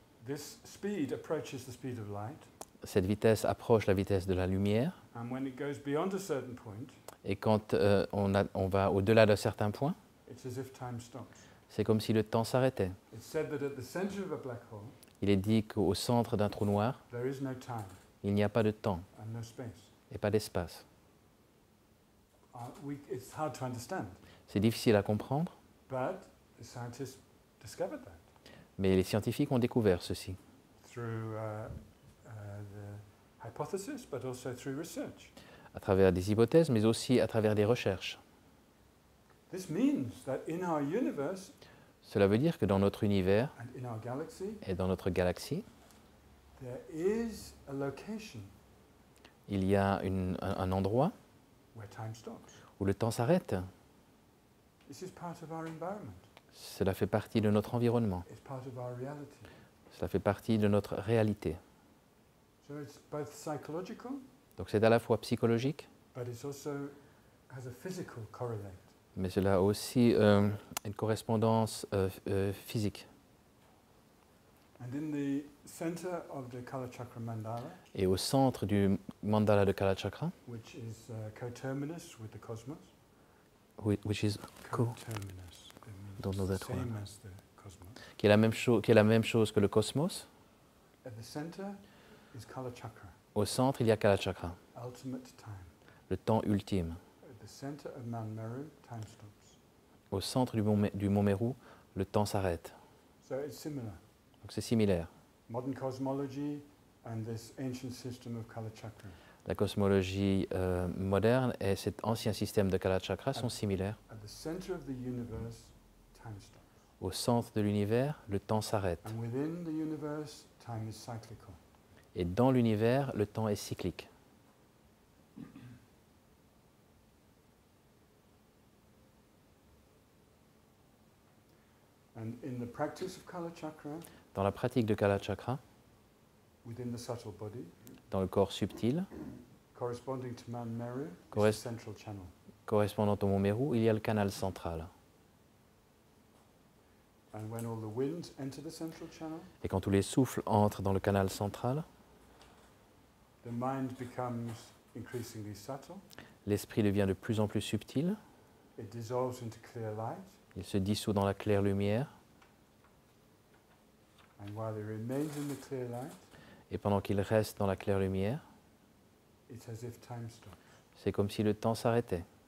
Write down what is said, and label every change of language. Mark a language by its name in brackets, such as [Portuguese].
[English] this speed approaches the speed of light, [French] cette vitesse approche la vitesse de la lumière, [English] and when it goes beyond a certain point, [French] et quand on va au-delà d'un certain point, [English] it's as if time stops. [French] c'est comme si le temps s'arrêtait. [English] It's said that at the center of a black hole, [French] Il est dit qu'au centre d'un trou noir, [English] there is no time [French] il n'y a pas de temps [English] and no space. [French] et pas d'espace. [English] It's hard to understand, [French] C'est difficile à comprendre, [English] but the scientists discovered that [French] mais les scientifiques ont découvert ceci [English] through the hypothesis, but also through research. [French] à travers des hypothèses, mais aussi à travers des recherches. [English] This means that in our universe [French] Cela veut dire que dans notre univers [English] and in our galaxy, [French] et dans notre galaxie, [English] there is a location [French] il y a un endroit [English] where time stops. [French] où le temps s'arrête. [English] This is part of our environment. [French] Cela fait partie de notre environnement. [English] It's part of our reality. [French] Cela fait partie de notre réalité. [English] So it's both psychological, [French] Donc c'est à la fois psychologique, [English] but it also has a physical correlate. [French] mais cela a aussi une correspondance physique. [English] And in the center of the Kala Chakra mandala, [French] Et au centre du mandala de Kala Chakra, [English] which is coterminous with the cosmos, which is coterminous, that means Don't know the that same one. as the cosmos. [French] qui est la même chose que le cosmos, [English] At the center is Kala Chakra, [French] au centre il y a Kala Chakra, [English] ultimate time. [French] le temps ultime. [English] At the center of Mount Meru, time stops. [French] Au centre du mont Meru, le temps s'arrête. [English] So it's similar. [French] Donc c'est similaire. [English] Modern cosmology and this ancient system of Kala Chakra. [French] La cosmologie moderne et cet ancien système de Kala Chakra sont similaires. [English] At the center of the universe, time stops. [French] Au centre de l'univers, le temps s'arrête. [English] And within the universe, time is cyclical. [French] Et dans l'univers, le temps est cyclique. [English] And in the practice of Kala Chakra, [French] Dans la pratique de Kala Chakra, [English] within the subtle body, [French] dans le corps subtil, [English] corresponding to Mount Meru, is the [French] Corres- [English] central channel. [French] correspondant au mont Meru, il y a le canal central. [English] And when all the winds enter the central channel, [French] Et quand tous les souffles entrent dans le canal central, [English] the mind becomes increasingly subtle. [French] l'esprit devient de plus en plus subtil, [English] It dissolves into clear light. [French] il se dissout dans la claire lumière, [English] And while it remains in the clear light, [French] et pendant qu'il reste dans la claire lumière, [English] it's as if time stops. [French] c'est comme si le temps s'arrêtait.